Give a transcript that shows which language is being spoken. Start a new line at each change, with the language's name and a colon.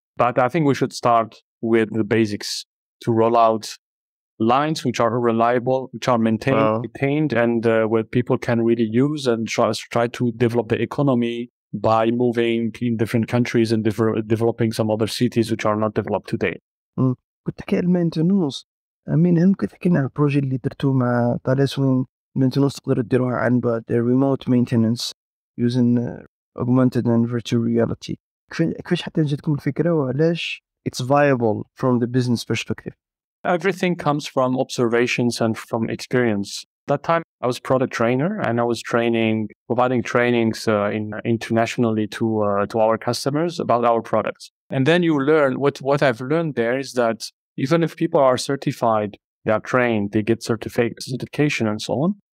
English: But I think we should start with the basics to roll out lines which are reliable, which are maintained and where people can really use and try to develop the economy by moving in different countries and developing some other cities which are not developed today.
Arabic: كنت تحكي عن المينتنس. أمين، هل ممكن تحكي لنا عن البروجي اللي درتوه مع طاليس وين المينتنس تقدروا تديروها عن بعد
English: remote maintenance using augmented and virtual reality؟
Arabic: كيفاش حتى جاتكم الفكرة وعلاش
English: it's viable from the business perspective؟ Everything comes from observations and from experience. That time I was product trainer and I was providing trainings internationally to our customers about our products. And then you learn what I've learned there is that even if people are certified, they are trained, they get certification and so on.